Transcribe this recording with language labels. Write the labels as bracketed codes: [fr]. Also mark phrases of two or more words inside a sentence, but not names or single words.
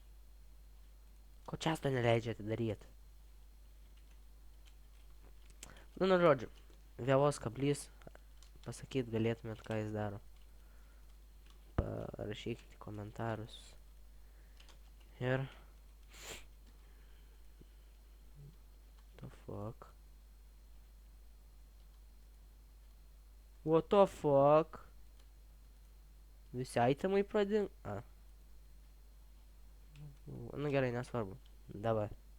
[lt] Ko često neleidžia atidaryti? Nu, žodžiu. Vėlos kablys, pasakyt galėtumėt, ką jis daro. Parašykite komentarus. Ir... [en] The fuck? What the fuck? [lt] Visi itemai pradėjo... Nu gerai, nesvarbu. Dabar.